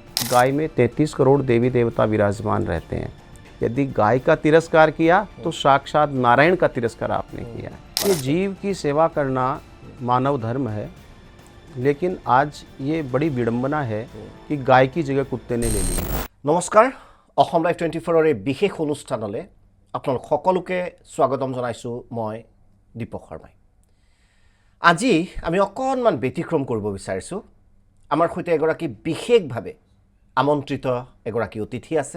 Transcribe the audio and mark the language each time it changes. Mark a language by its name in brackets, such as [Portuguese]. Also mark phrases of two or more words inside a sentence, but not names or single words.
[Hindi] गाय में 33 करोड़ देवी देवता विराजमान रहते हैं। यदि गाय का तिरस्कार किया तो साक्षात नारायण का तिरस्कार आपने किया है। ये जीव की सेवा करना मानव धर्म है, लेकिन आज ये बड़ी विडंबना है कि गाय की जगह कुत्ते ने ले ली है। [Assamese] नमस्कार, অসম লাইভ 24 এই বিশেষ অনুষ্ঠানলৈ আপোনালোক সকলোকে স্বাগতম জনাইছোঁ। মই দীপক শৰ্মাই। আজি আমি অকণমান ব্যতিক্ৰম কৰিব বিচাৰিছোঁ। আমাৰ সৈতে এগৰাকী বিশেষভাৱে আমন্ত্ৰিত এগৰাকী অতিথি আছে।